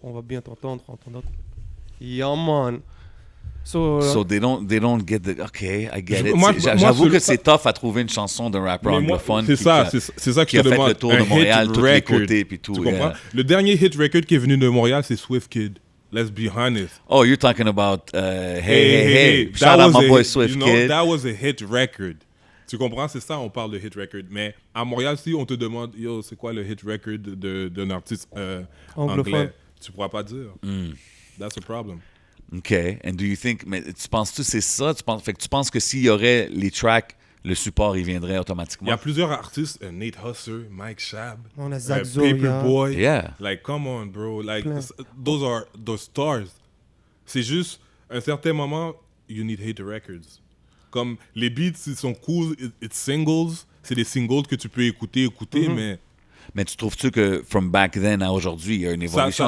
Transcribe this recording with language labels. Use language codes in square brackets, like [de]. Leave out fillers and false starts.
[fr] On va bien t'entendre. [en] Yeah, man. So they don't get the... OK, I get it. [fr] J'avoue que c'est tough à trouver une chanson d'un rappeur anglophone. C'est ça que je te demande. Qui a fait le tour de Montréal, tous les côtés puis tout. Tu comprends? Le dernier hit record qui est venu de Montréal, c'est Swift Kid. [en] Let's be honest. Oh, you're talking about Hey. Shout out my boy Swift Kid. That was a hit record. [fr] Tu comprends? C'est ça, on parle de hit record. Mais à Montréal, si on te demande, yo, c'est quoi le hit record d'un artiste anglais, tu pourras pas dire. [en] That's a problem. OK. And do you think... [fr] Mais tu penses-tu c'est ça? Fait que tu penses que s'il y aurait les tracks, le support, il viendrait automatiquement? Il y a plusieurs artistes. Nate Husser, Mike Shab, on a Zach Zoya. Paperboy. [en] Yeah. Like, come on, bro. Like, those are the stars. [fr] C'est juste, à un certain moment, [en] you need hit records. [fr] Comme les beats, ils sont cool, [en] it's singles. [fr] C'est des singles que tu peux écouter, mais... Mais tu trouves-tu que [en] from back then [fr] à aujourd'hui, il y a une évolution?